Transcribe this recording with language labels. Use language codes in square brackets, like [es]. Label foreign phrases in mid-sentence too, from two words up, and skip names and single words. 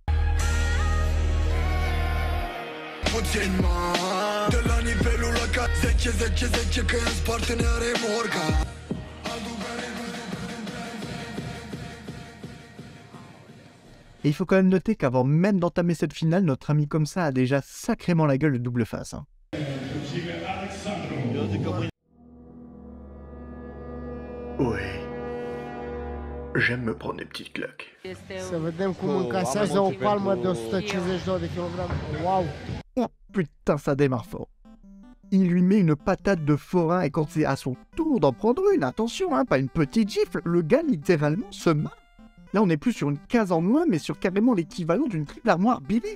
[fr] Et il faut quand même noter qu'avant même d'entamer cette finale, notre ami comme ça a déjà sacrément la gueule de double face. Hein. Ouais. J'aime me prendre des petites claques. [ro] Să vedem cum încasează o palmă de 152 de kg. Waouh! [fr] Oh putain, ça démarre fort. Il lui met une patate de forain et quand c'est à son tour d'en prendre une, attention, hein, pas une petite gifle, le gars littéralement se marre. Là, on n'est plus sur une case en moins, mais sur carrément l'équivalent d'une triple armoire Billy.